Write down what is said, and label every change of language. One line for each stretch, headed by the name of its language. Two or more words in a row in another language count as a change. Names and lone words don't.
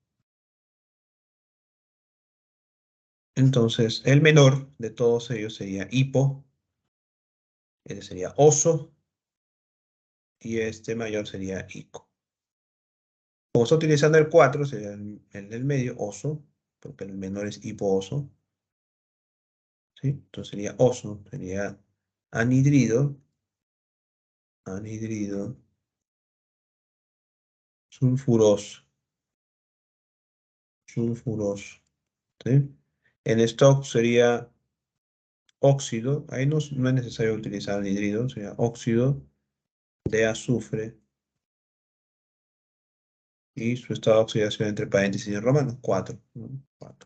Spanish: Entonces, el menor de todos ellos sería hipo, este sería oso, y este mayor sería ico. Como está utilizando el 4, sería el del medio, oso, porque el menor es hipo-oso, ¿sí? Entonces sería oso, sería anhidrido, anhidrido sulfuroso, sulfuroso, ¿sí? En stock sería óxido, ahí no es necesario utilizar anhidrido, sería óxido de azufre y su estado de oxidación entre paréntesis en romano, 4, ¿no? 4.